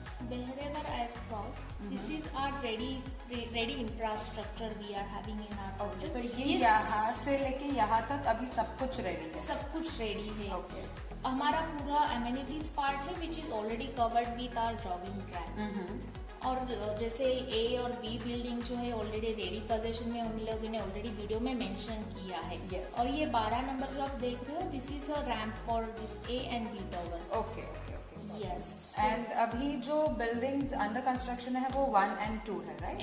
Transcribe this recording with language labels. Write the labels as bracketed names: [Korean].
[English] wherever I cross, this is our ready infrastructure we are having in our project. [Hindi] तो ये [English] Yes, [Hindi] यहाँ से लेके यहाँ तक अभी सब कुछ रेडी है. सब कुछ रेडी है. [English] Okay. [Hindi] हमारा पूरा amenities part है which is already covered with our jogging track. और जैसे ए और बी बिल्डिंग जो है ऑलरेडी रेडी पोजीशन में हम लोगों ने ऑलरेडी वीडियो में मेंशन किया है. [English] Yes. [Hindi] और ये 12 नंबर जो आप देख रहे हो, this is a ramp for this A and B tower. [English] Okay. Yes. [Hindi] And अभी जो बिल्डिंग्स अंडर कंस्ट्रक्शन है वो 1 and 2 है, राइट?